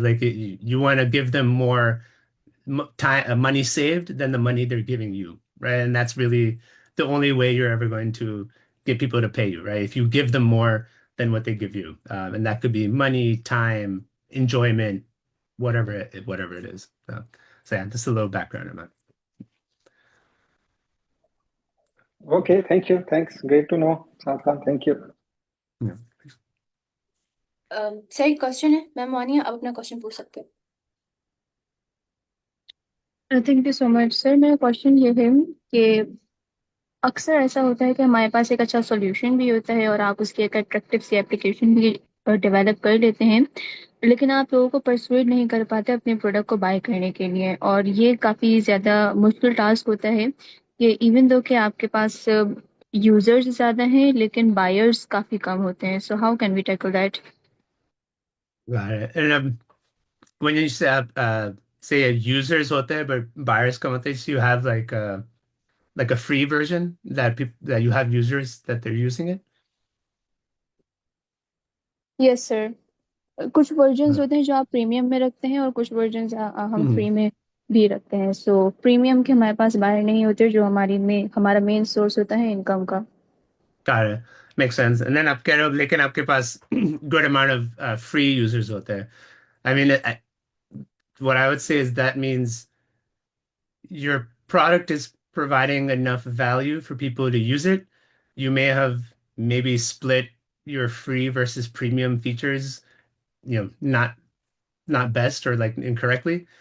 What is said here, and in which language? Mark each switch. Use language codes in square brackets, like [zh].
[en] Like you want to give them more time, money saved than the money they're giving you, right? And that's really the only way you're ever going to get people to pay you, right? If you give them more than what they give you, and that could be money, time, enjoyment, whatever it is. So yeah, just a little background on that. Okay, thank you, thanks, great to know साथ Khan, thank you. Yeah. [hi] Sir एक question है, ma'am मानिए आप अपना question पूछ सकते हैं. [en] Thank you so much sir. [hi] मेरा क्वेश्चन ये है कि अक्सर ऐसा होता है कि हमारे पास एक अच्छा सॉल्यूशन भी होता है और आप उसकी एक अट्रैक्टिव सी एप्लीकेशन भी डेवलप कर लेते हैं, लेकिन आप लोगों को परसुएड नहीं कर पाते अपने प्रोडक्ट को बाय करने के लिए, और ये काफ़ी ज़्यादा मुश्किल टास्क होता है कि इवन दो कि आपके पास यूजर्स ज़्यादा हैं लेकिन बायर्स काफ़ी कम होते हैं. [en] So how can we tackle that? Got it. And when you say users [hi] होते हैं [en] but buyers come होते हैं, so you have like a free version that people that you have users that they're using it. [hi] Yes sir, कुछ versions Uh, होते हैं जो आप premium में रखते हैं और कुछ वर्जन्स हम mhm. फ्री में भी रखते हैं. सो प्रीमियम के हमारे पास बायर नहीं होते जो हमारा मेन सोर्स होता है इनकम का. [en] Got it. Makes sense. And then [hi] आप कह रहे हो लेकिन आपके पास [en] good amount of free users [hi] होते हैं. [en] I mean, what I would say is that means your product is providing enough value for people to use it. You may have maybe split your free versus premium features, not best or like incorrectly.